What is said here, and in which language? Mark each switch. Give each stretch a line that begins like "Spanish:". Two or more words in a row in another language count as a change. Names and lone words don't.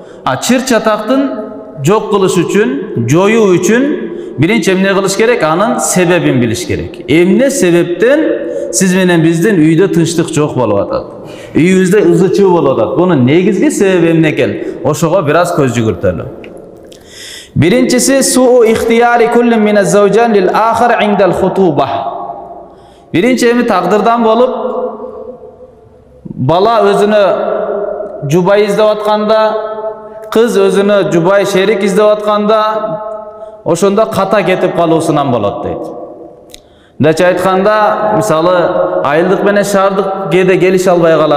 Kyrgyz: Чыр чатактын жок кылыш үчүн, жоюу үчүн биринчи эмне кылыш керек? Анын себебин билиш керек. Эмне себептен сиз менен биздин үйдө тынчтык жок болуп атат, үйүбүздө ызы чуу болуп атат? Бунун негизги себеби эмне экен? Ошого бир аз көз жүгүртөлү.
Arabic: Биринчиси سوء اختيار كل من الزوجين للآخر عند الخطبة.
Kyrgyz: Биринчи эми тагдырдан болуп, бала өзүнө жубай издеп атканда, кыз өзүнө жубай шерик издеп атканда, ошондо ката кетип калуусунан болот дейт. Дача айтканда, мисалы, айылдык менен шаардык кээде келише албай калат.